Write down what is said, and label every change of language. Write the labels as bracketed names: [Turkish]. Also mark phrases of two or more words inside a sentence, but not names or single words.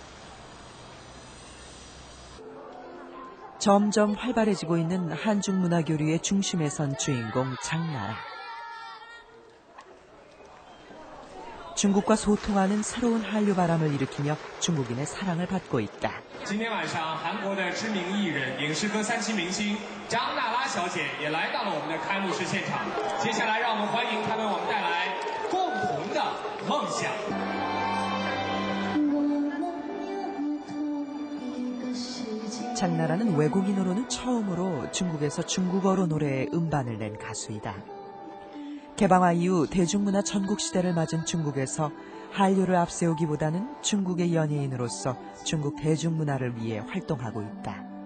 [Korean] 점점 활발해지고 있는 한중 문화 교류의 중심에 선 주인공 장나라. 중국과 소통하는 새로운 한류 바람을 일으키며 중국인의 사랑을 받고 있다. [Chinese] 今天晚上韩国的知名艺人影视歌3期明星张娜拉小姐也来到了我们的开幕式现场。接下来让我们欢迎她为我们带来共同的梦想。 [Korean] 장나라는 외국인으로는 처음으로 중국에서 중국어로 노래에 음반을 낸 가수이다. 개방화 이후 대중문화 전국시대를 맞은 중국에서 한류를 앞세우기보다는 중국의 연예인으로서 중국 대중문화를 위해 활동하고 있다.